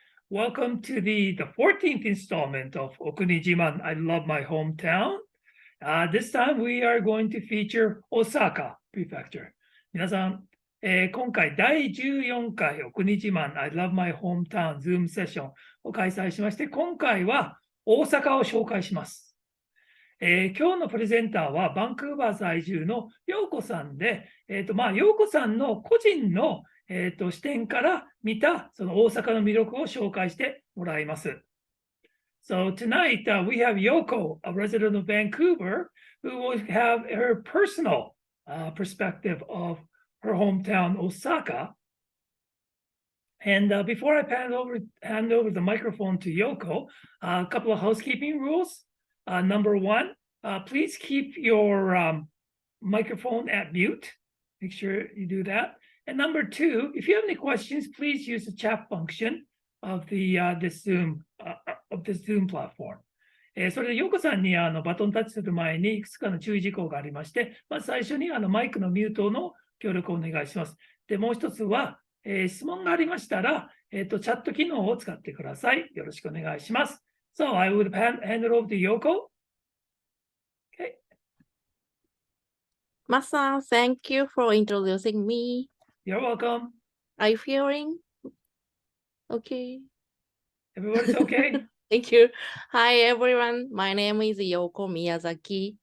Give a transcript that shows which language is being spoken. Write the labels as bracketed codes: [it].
[en] Welcome to the 14th installment of Okuni Jiman, I Love My Hometown. This time we are going to feature Osaka Prefecture. [ja] 皆さん、今回第14回お国自慢 I Love My Hometown Zoom セッションを開催しまして、今回は大阪を紹介します。今日のプレゼンターはバンクーバー在住の陽子さんで、陽子さんの個人の、視点から見たその大阪の魅力を紹介してもらいます。 [en] So tonight we have Yoko, a resident of Vancouver, who will have her personal perspective of her hometown, Osaka. And before I hand over the microphone to Yoko, a couple of housekeeping rules. Number one, please keep your microphone at mute. Make sure you do that. And number two, if you have any questions, please use the chat function of this Zoom platform. [ja] それで、ヨコさんにバトンタッチする前にいくつかの注意事項がありまして、最初にマイクのミュートの協力をお願いします。で、もう一つは、質問がありましたら、チャット機能を使ってください。よろしくお願いします。 [en] So I would hand it over to Yoko. Okay. Masa, thank you for introducing me. You're welcome. Are you feeling okay? Everyone's okay? Thank you. Hi, everyone. My name is Yoko Miyazaki.